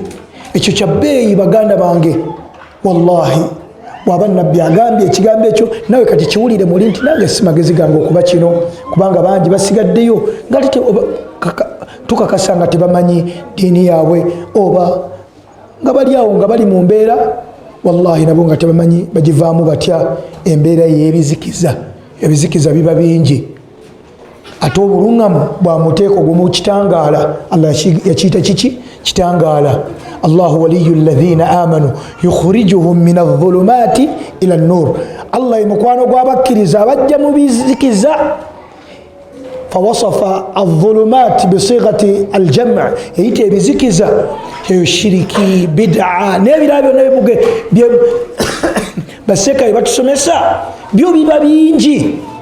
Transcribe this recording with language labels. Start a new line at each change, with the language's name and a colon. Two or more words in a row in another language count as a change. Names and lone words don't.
Ganda: Ekyo kya bbeeyi baganda bange. Wallahi bw'aba Nabbi agambye ekigambo ekyo, nawe kati kiwulire muli nti nange si magezi gange okuba kino, kubanga bangi basigaddeyo nga tukakasa nga tebamanyi ddiini yaabwe, oba nga bali awo nga bali mu mbeera wallahi nabo nga tebamanyi bagivaamu batya embeera y'ebizikiza. Ebizikiza biba bingi, ate obuluŋŋamu bwa muteeko gumu kitangaala. Allah yakiyita kiki? Kitangaala.
Arabic: الله ولي الذين آمنوا يخرجهم من الظلمات إلى النور.
Ganda: Allah mukwano gw'abakkiriza abajja mu bizikiza.
Arabic: فوصف الظلمات بصيغة الجمع',
Ganda: yayita ebizikiza eyo shiriki, bid'a n'ebirala byonna bye baseka batusomesa byo biba bingi.